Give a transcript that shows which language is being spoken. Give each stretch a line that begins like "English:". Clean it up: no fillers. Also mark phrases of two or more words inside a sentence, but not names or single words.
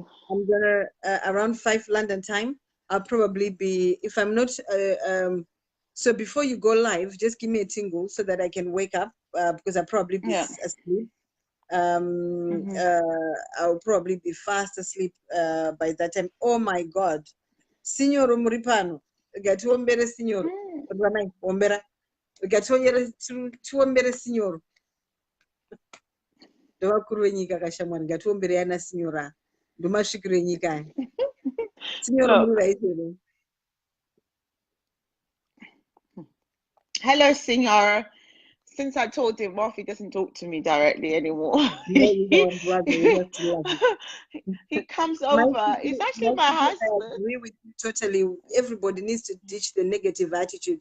English: I'm gonna around 5 London time. I'll probably be, if I'm not so before you go live, just give me a tingle so that I can wake up because I'll probably be asleep. I'll probably be fast asleep by that time. Oh my God.
Shona: Signor Muripano, gatuombere signor. Ruramai, ombera. Gatuombere signor. Ndovakuru venyika kashamwari ngatiombere yana signora ndomasvikiro enyika signora mururaitero.
English: Hello, Signor. Since I told him off, he doesn't talk to me directly anymore. He comes over. He's actually my husband. I agree with you totally. Everybody needs to ditch the negative attitude.